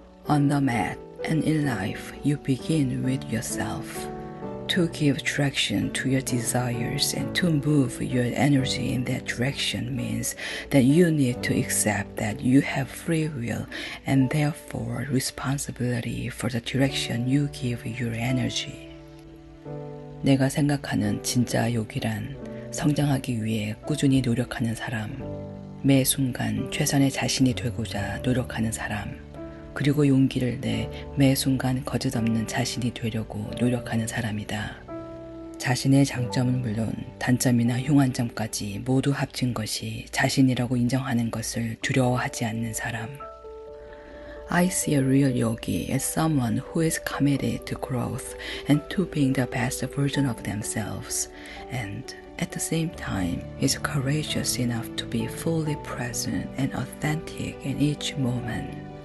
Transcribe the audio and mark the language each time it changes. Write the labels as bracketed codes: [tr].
[en] On the mat and in life, you begin with yourself. To give direction to your desires and to move your energy in that direction means that you need to accept that you have free will and therefore responsibility for the direction you give your energy. [ko] 내가 생각하는 진짜 욕이란 성장하기 위해 꾸준히 노력하는 사람, 매 순간 최선의 자신이 되고자 노력하는 사람, 그리고 용기를 내 매 순간 거짓없는 자신이 되려고 노력하는 사람이다. 자신의 장점은 물론 단점이나 흉한 점까지 모두 합친 것이 자신이라고 인정하는 것을 두려워하지 않는 사람. [en] I see a real yogi as someone who is committed to growth and to being the best version of themselves, and at the same time is courageous enough to be fully present and authentic in each moment.